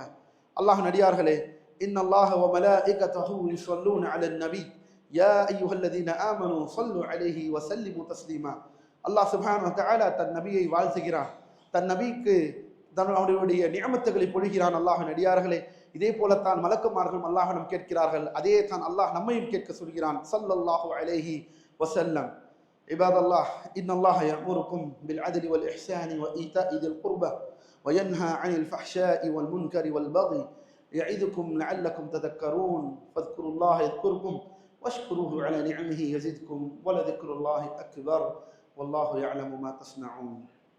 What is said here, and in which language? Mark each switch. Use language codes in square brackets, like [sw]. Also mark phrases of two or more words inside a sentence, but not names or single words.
[ta] அல்லாஹ்வின் அடியார்களே, [ar] إن الله وملائكته يصلون على النبي يا أيها الذين آمنوا صلوا عليه وسلموا تسليما. [ta] அல்லாஹ் [ar] سبحانه وتعالى [ta] தன் நபியை வாழ்த்துகிறான், தன் நபிக்கு அவருடைய நிஅமத்துகளை பொழிகிறான். அல்லாஹ்வின் அடியார்களே, இதே போலத்தான் மலக்குமார்களும் அல்லாஹ்விடம் கேட்கிறார்கள். அதே தான் அல்லாஹ் நம்மையும் கேட்க சொல்கிறான். [ar] صلى الله عليه وسلم. عباد الله إن الله يأمركم بالعدل والإحسان وإيتاء ذي القربى وينهى عن الفحشاء والمنكر والبغي يعظكم لعلكم تذكرون فاذكروا الله يذكركم واشكروه على نعمه يزدكم ولذكر الله أكبر والله يعلم ما تصنعون.